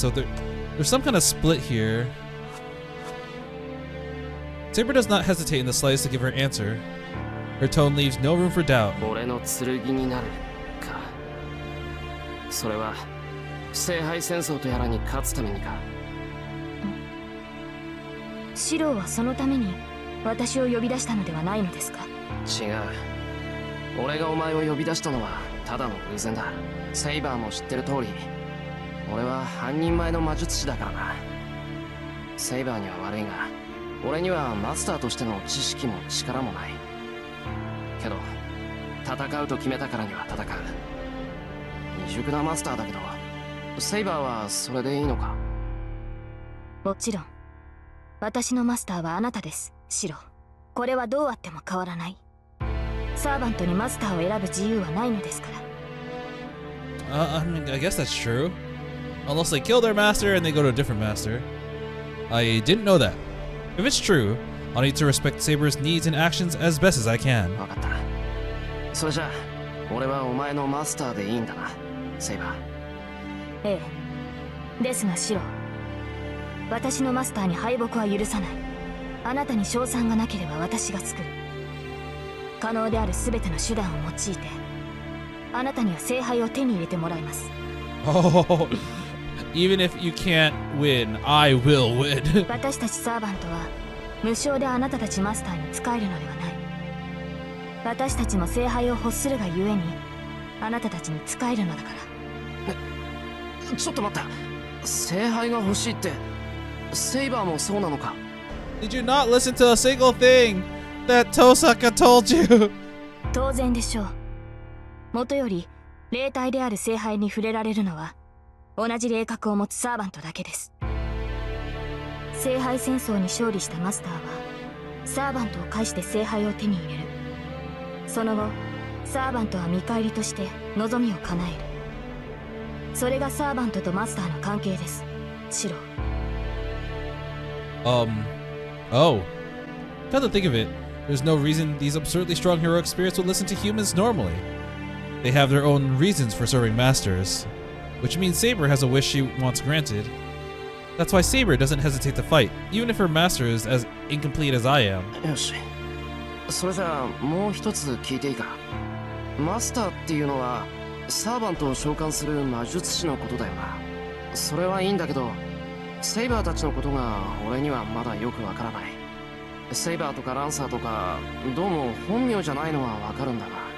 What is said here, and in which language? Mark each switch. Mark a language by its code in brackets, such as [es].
[en] So there's some kind of split here. Saber does not hesitate in the slightest to give her answer. Her tone leaves no room for doubt. [ja] 俺の剣になるか。それは聖杯戦争とやらに勝つためにか。シロはそのために私を呼び出したのではないのですか？違う。俺がお前を呼び出したのはただの偶然だ。セイバーも知ってる通り、俺は半人前の魔術師だからな。セイバーには悪いが、俺にはマスターとしての知識も力もない。けど戦うと決めたからには戦う。未熟なマスターだけど、セイバーはそれでいいのか？もちろん。私のマスターはあなたです、シロ。これはどうあっても変わらない。サーバントにマスターを選ぶ自由はないのですから。 [en] I mean, I guess that's true. Unless they kill their master and they go to a different master. I didn't know that. If it's true, I'll need to respect Saber's needs and actions as best as I can. [ja] 分かった。それじゃあ、俺はお前のマスターでいいんだな、セイバー。ええ。ですがシロ、私のマスターに敗北は許さない。あなたに勝算がなければ私が作る。可能である全ての手段を用いて、あなたには聖杯を手に入れてもらいます。 [en] Oh, even if you can't win, I will win. [ja] 私たちサーバントは無償であなたたちマスターに仕えるのではない。私たちも聖杯を欲するがゆえに、あなたたちに仕えるのだから。ちょっと待った。聖杯が欲しいって、セイバーもそうなのか？ [en] Did you not listen to a single thing that Tohsaka told you? [ja] 当然でしょう。もとより霊体である聖杯に触れられるのは同じ霊格を持つサーバントだけです。聖杯戦争に勝利したマスターはサーバントを介して聖杯を手に入れる。その後サーバントは見返りとして望みを叶える。それがサーバントとマスターの関係です。シロ。 Oh. [en] Come to think of it, there's no reason these absurdly strong heroic spirits would listen to humans normally. They have their own reasons for serving masters, which means Saber has a wish she wants granted. That's why Saber doesn't hesitate to fight, even if her master is as incomplete as I am. [ja] よし。それじゃあもう一つ聞いていいか。マスターっていうのはサーバントを召喚する魔術師のことだよな。それはいいんだけど、セイバーたちのことが俺にはまだよくわからない。セイバーとかランサーとかどうも本名じゃないのはわかるんだが。